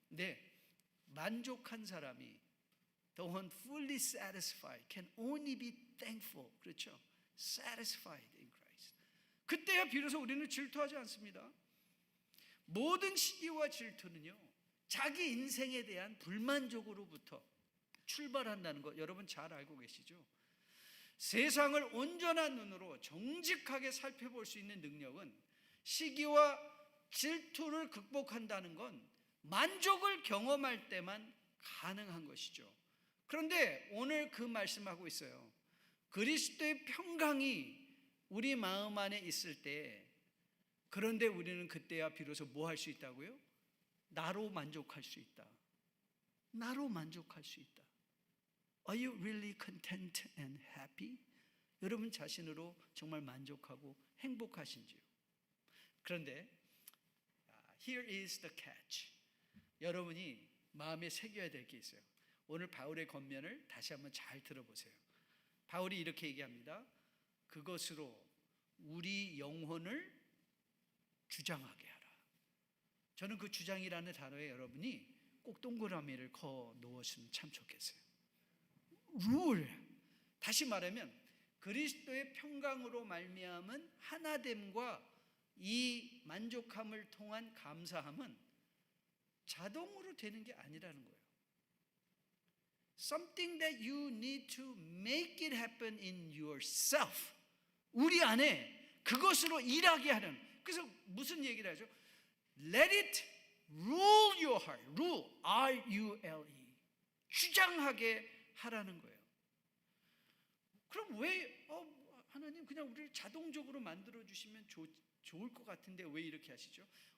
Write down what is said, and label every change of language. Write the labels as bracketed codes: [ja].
[ko] 네, 만족한 사람이, [en] the one fully satisfied can only be thankful. [ko] 그렇죠? [en] Satisfied in Christ. [ko] 그때야 비로소 우리는 질투하지 않습니다. 모든 시기와 질투는요, 자기 인생에 대한 불만족으로부터 출발한다는 것 여러분 잘 알고 계시죠? 세상을 온전한 눈으로 정직하게 살펴볼 수 있는 능력은, 시기와 질투를 극복한다는 건 만족을 경험할 때만 가능한 것이죠. 그런데 오늘 그 말씀하고 있어요. 그리스도의 평강이 우리 마음 안에 있을 때, 그런데 우리는 그때야 비로소 뭐 할 수 있다고요? 나로 만족할 수 있다. 나로 만족할 수 있다. [en] Are you really content and happy? [ko] 여러분 자신으로 정말 만족하고 행복하신지요? 그런데 [en] here is the catch. [ko] 여러분이 마음에 새겨야 될 게 있어요. 오늘 바울의 권면을 다시 한번 잘 들어보세요. 바울이 이렇게 얘기합니다. 그것으로 우리 영혼을 주장하게 하라. 저는 그 주장이라는 단어에 여러분이 꼭 동그라미를 커 놓으시면 참 좋겠어요. 룰. 다시 말하면 그리스도의 평강으로 말미암은 하나됨과 이 만족함을 통한 감사함은 자동으로 되는 게 아니라는 거예요. [en] Something that you need to make it happen in yourself. [ko] 우리 안에 그것으로 일하게 하는. 그래서 무슨 얘기를 하죠? [en] Let it rule your heart. Rule, R-U-L-E. [ko] 주장하게 하라는 거예요. 그럼 왜 하나님 그냥 우리를 자동적으로 만들어 주시면 좋을 것 같은데 왜 이렇게 하시죠?